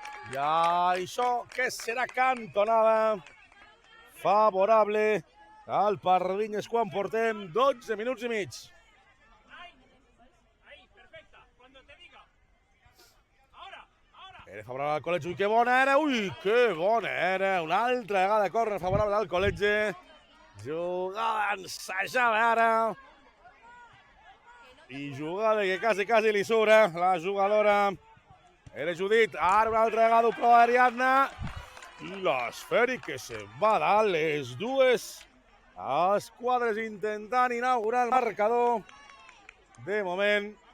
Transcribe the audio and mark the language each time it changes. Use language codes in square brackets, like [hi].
[ca] I això que serà cantonada favorable al Pardinyes quan portem 12 minuts i mig. [es] Ahí, perfecta. Cuando te diga. Ahora. [ca] Era favorable al Col·legi. Ui, que bona era. Ui, que bona era. Una altra vegada córner favorable al Col·legi. Jugada ensajada ara. I jugada que quasi li sura la jugadora. Era Judit. Ara una altra vegada ho prova Ariadna. I l'esfèric que se'n va dalt. Les dues esquadres intentant inaugurar el marcador. De moment.